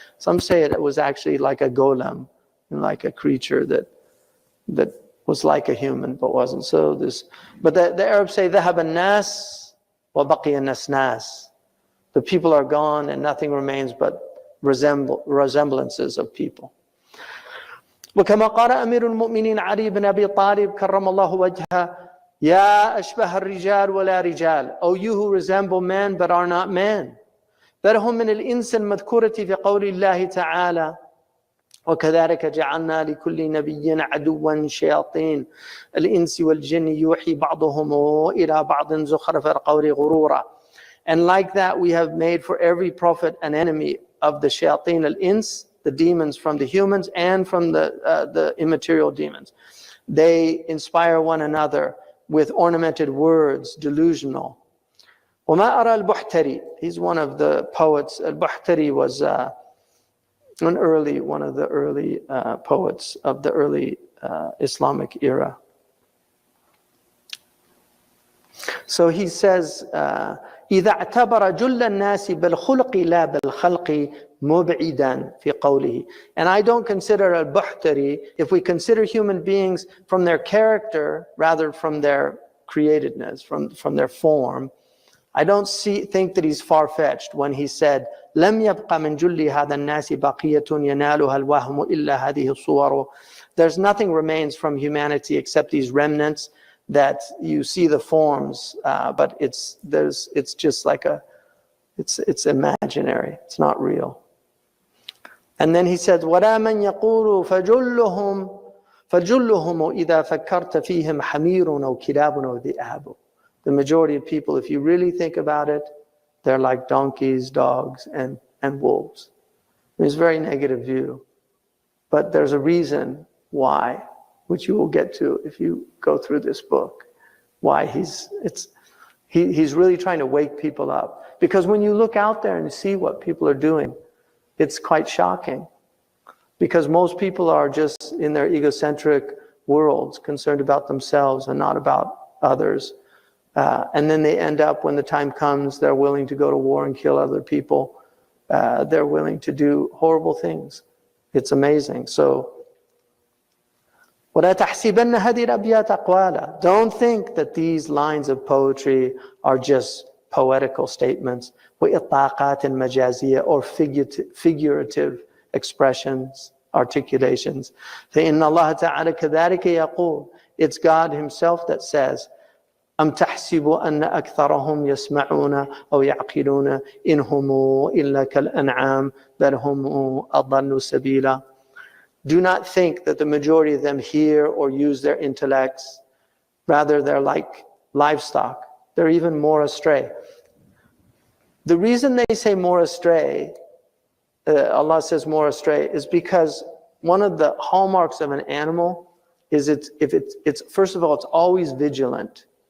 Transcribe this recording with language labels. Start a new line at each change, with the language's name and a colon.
English: Some say it was actually like a golem, like a creature that was like a human but wasn't. But the Arabs say
Arabic: ذهب الناس وبقي النسناس.
English: The people are gone and nothing remains but resemblances of people.
Arabic: وكما قال أمير المؤمنين علي بن أبي طالب كرم الله وجهه يا أشبه الرجال ولا رجال.
English: O you who resemble men but are not men.
Arabic: بل هم من الإنس المذكورة في قول الله تعالى وكذلك جعلنا لكل نبي عدوا شياطين الإنس والجن يوحي بعضهم إلى بعض زخرف القول غرورا.
English: And like that, we have made for every prophet an enemy of the shayateen al-ins, the demons from the humans and from the immaterial demons. They inspire one another with ornamented words, delusional.
Arabic: وَمَا أَرَى الْبُحْتَرِي,
English: he's one of the poets. Al-Buhtari was one of the early poets of the early Islamic era. So he says,
Arabic: إذا اعتبر جل الناس بالخلق لا بالخلق مبعدا في قوله.
English: And I don't consider al-Buhtari, if we consider human beings from their character rather from their createdness, from their form, I don't think that he's far-fetched when he said,
Arabic: لم يبق من جل هذا الناس بقية ينالها الوهم إلا هذه الصور.
English: There's nothing remains from humanity except these remnants that you see the forms, but it's just like it's imaginary. It's not real. And then he said,
Arabic: وَلَا مَنْ يَقُولُ فَجُلُّهُمْ إِذَا فَكَّرْتَ فِيهِمْ حَمِيرٌ أَوْ كِلَابٌ أَوْ ذِئَابٌ.
English: The majority of people, if you really think about it, they're like donkeys, dogs, and wolves. It's a very negative view. But there's a reason why, which you will get to if you go through this book, why he's really trying to wake people up. Because when you look out there and see what people are doing, it's quite shocking. Because most people are just in their egocentric worlds, concerned about themselves and not about others. And then they end up, when the time comes, they're willing to go to war and kill other people. They're willing to do horrible things. It's amazing. So,
Arabic: وَلَا تَحْسِبَنَّ هَذِهِ الْأَبْيَاتَ أَقْوَالًا.
English: Don't think that these lines of poetry are just poetical statements,
Arabic: وَإِطْلَاقَاتٍ مَجَازِيَّةٍ,
English: or figurative expressions, articulations.
Arabic: فَإِنَّ اللَّهَ تَعَالَى كَذَلِكَ يَقُولُ.
English: It's God Himself that says,
Arabic: أَمْ تَحْسِبُ أَنَّ أَكْثَرَهُمْ يَسْمَعُونَ أَوْ يَعْقِلُونَ إِنْ هُمْ إِلَّا كَالْأَنْعَامِ بَلْ هُمْ أَضَلُّ سَبِيلًا.
English: Do not think that the majority of them hear or use their intellects. Rather, they're like livestock. They're even more astray. The reason they say more astray, Allah says more astray, is because one of the hallmarks of an animal is it's first of all, it's always vigilant.